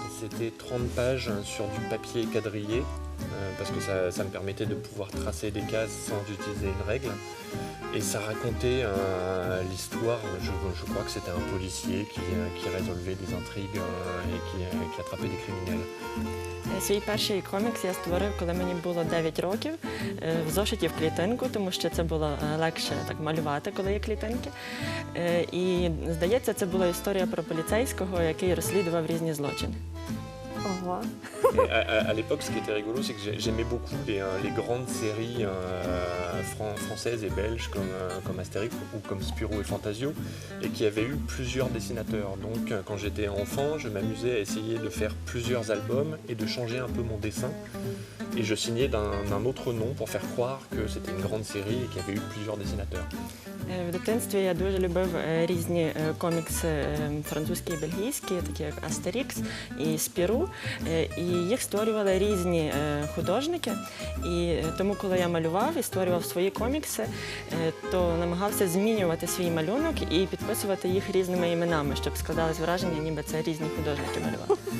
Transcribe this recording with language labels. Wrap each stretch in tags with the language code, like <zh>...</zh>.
<fr>C'était 30 pages sur du papier quadrillé, parce que ça me permettait de pouvoir tracer des cases sans utiliser une règle. Et ça racontait l'histoire, je crois que c'était un policier qui résolvait des intrigues et qui attrapait des criminels.</fr> <uk>Свій перший комікс я створив, коли мені було 9 років, в зошиті в клітинку, тому що це було легше так малювати, коли є клітинки. І, здається, це була історія про поліцейського, який розслідував різні злочини. Ого.</uk> <fr>À l'époque, ce qui était rigolo, c'est que j'aimais beaucoup les grandes séries françaises et belges comme Astérix ou comme Spirou et Fantasio, et qui avaient eu plusieurs dessinateurs. Donc, quand j'étais enfant, je m'amusais à essayer de faire plusieurs albums et de changer un peu mon dessin. Et je signais d'un autre nom pour faire croire que c'était une grande série et qu'il y avait eu plusieurs dessinateurs.</fr> <uk>В дитинстві я дуже любив різні комікси французькі і бельгійські, такі як Астерікс і Спіру, і їх створювали різні художники. І тому, коли я малював і створював свої комікси, то намагався змінювати свій малюнок і підписувати їх різними іменами, щоб складалось враження, ніби це різні художники малювали.</uk>